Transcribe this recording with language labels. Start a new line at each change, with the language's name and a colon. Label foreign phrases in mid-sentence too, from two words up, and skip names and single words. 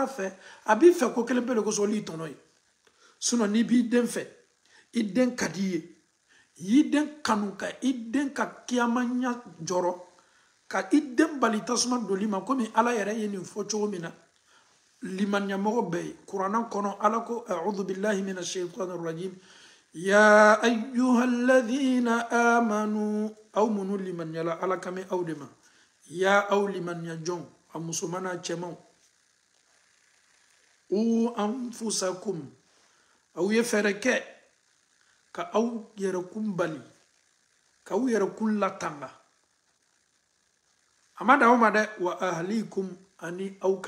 Bambara: fɛ a b'i fɛ ko kelen pe de kosɔn olu y'i tɔnɔ ye sinon n'i b'i den fɛ i den ka di i ye y'i den kanu ka i den ka kiyama ɲa jɔrɔ ka i den bali tasuma doli ma komi ala yɛrɛ ye nin fɔ cogo min na limaniɲamɔgɔ bɛɛ ye kuranna kɔnɔ ala ko
Arabic: أعوذ بالله من الشيطان الرجيم يا أيها الذين آمنوا
Bambara: aw minnu limaniɲala ala kami aw de ma ya aw limaniɲa jɔnw a musoman n'a cɛmanw
Arabic: قوا أنفسكم
Bambara: aw ye fɛɛrɛ kɛ ka aw yɛrɛkun bali ka aw yɛrɛkun latanga a ma dan o ma dɛ
Arabic: وأهليكم
Bambara: ani aw ka